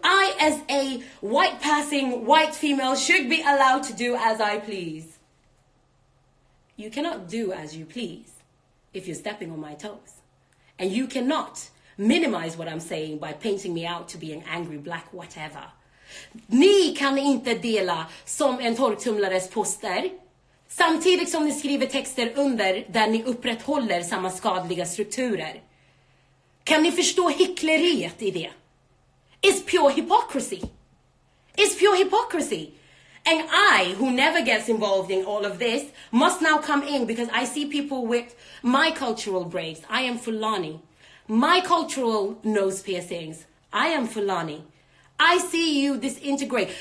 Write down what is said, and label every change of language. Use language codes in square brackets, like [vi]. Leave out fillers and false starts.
[en] I, as a white passing white female, should be allowed to do as I please. You cannot do as you please if you're stepping on my toes. And you cannot minimize what I'm saying by painting me out to be an angry black whatever. [sv] Ni kan inte dela som en torktumlares poster samtidigt som ni skriver texter under där ni upprätthåller samma skadliga strukturer. Kan ni förstå hyckleriet i det? [en] It's pure hypocrisy. It's pure hypocrisy. And I, who never gets involved in all of this, must now come in because I see people with my cultural braids. I am Fulani. My cultural nose piercings. I am Fulani. I see you disintegrate.